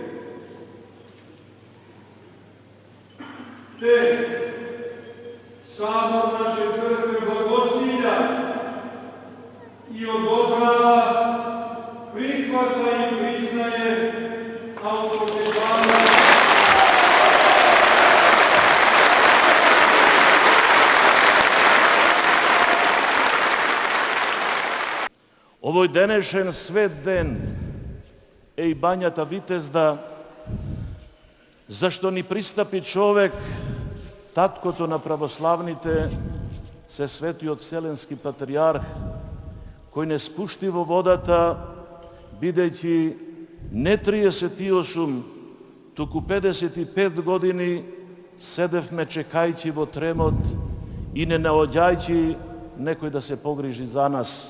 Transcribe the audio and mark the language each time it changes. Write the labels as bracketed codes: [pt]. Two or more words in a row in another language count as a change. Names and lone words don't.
[sr] te sabor naše crkve blagosilja i odobrava, prihvata i priznaje autokefalne [mk] Овој денешен свет ден е и бањата Витезда, зашто ни пристапи човек, таткото на православните, се светиот Вселенски патриарх, кој не спушти во водата, бидејќи не 38, туку 55 години седевме чекајќи во тремот и не наоѓајќи некој да се погрижи за нас.